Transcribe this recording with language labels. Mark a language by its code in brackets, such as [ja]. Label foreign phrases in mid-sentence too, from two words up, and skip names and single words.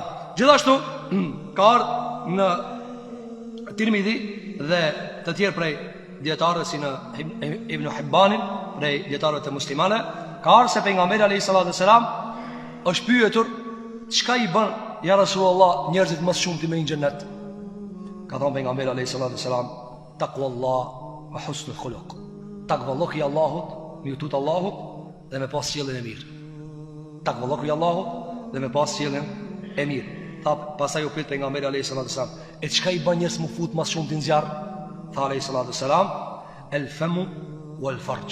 [sq] Gjithashtu ka ardhur në Tirmidhi dhe të tjerë prej dietarëve si në Ibn Hibbanin, prej dietarëve të muslimane, ka ardhur se pejgamberi [ar] عليه الصلاة والسلام [sq] është pyetur çka i bën [ar] يا رسول الله [sq] njerëzit më shumë të me në xhennet. Ka thënë pejgamberi [ar] عليه الصلاة والسلام، تقوى الله وحسن الخلق. [sq] Takvallohu i Allahut, me tut Allahut dhe me pas sjelljen e mirë. Takvallohu i Allahut dhe me pas sjelljen e mirë. Tha pastaj u pyet pejgamberi [ar] عليه الصلاة والسلام, [sq] e çka i bën njerëz më fut më shumë në zjarr? [ar] Tha عليه الصلاة والسلام، الفم والفرج.